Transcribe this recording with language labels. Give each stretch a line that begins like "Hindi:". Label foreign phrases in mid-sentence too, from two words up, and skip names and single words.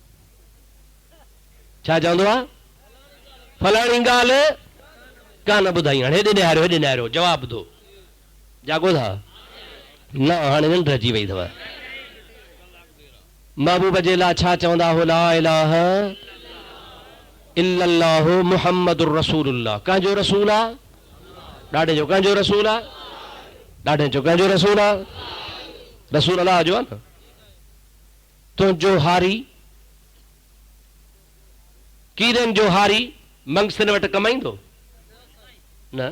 Sindhi: छा चवंदो आहे? फलाणी ॻाल्हि कान ॿुधाई। हाणे हेॾे निहारियो, हेॾे निहारियो, जवाबु दो, जागो था न, हाणे निंड अची वई अथव। महबूब जे लाइ छा चवंदा हो?
Arabic: لا إله إلا الله محمد رسول الله.
Sindhi: कंहिंजो रसूल आहे? ॾाढे जो कंहिंजो रसूल आहे? ॾाढे जो कंहिंजो रसूल आहे? रसूल अलाह जो आहे न। तुंहिंजो हारी कीरनि जो हारी मंगसिन वटि कमाईंदो न?